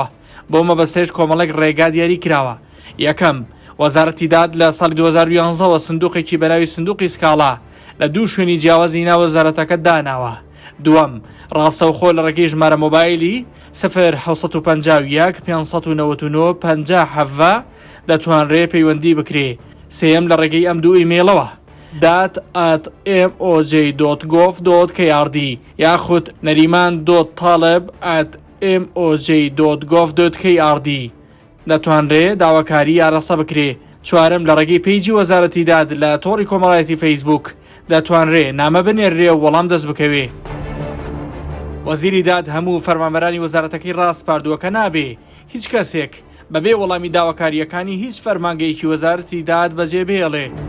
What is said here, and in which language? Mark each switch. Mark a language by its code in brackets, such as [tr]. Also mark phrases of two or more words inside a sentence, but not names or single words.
[ckb] بۆ مەبەستەش کۆمەڵێک ڕێگا دیاری کراوە. یەکەم وەزارەتی داد لە ساڵی 2011ەوە سندوقێکی بەناوی سندوقی سکاڵا لە دوو شوێنی جیاوازی ناو وەزارەتەکە داناوە. دووەم ڕاستەوخۆ لە ڕێگەی ژمارە مۆبایلی 0751 599 50 دەتوانرێ پەیوەندی بکرێ. سێەم لە ڕێگەی ئەم دوو ئیمێڵەوە dat@moj.gov.krd یاخود nariman.taleb@moj.gov.krd دەتوانرێ داواکاری یارەسە بکرێ. چوارم لە ڕێگەی پیجی وەزارەتی داد لە تۆڕی کۆمەڵایەتی فەیسبوک دەتوانرێ نامە بنێرێ و وەڵام دەست بکەوێ. وەزیری داد هەموو فەرمانبەرانی وەزارەتەکەی ڕاست پاردووەکە نابێ هیچ کەسێک بەبێ وەڵامی داواکاریەکانی هیچ فەرمانگەیەکی وەزارەتی داد بەجێ بێڵێ.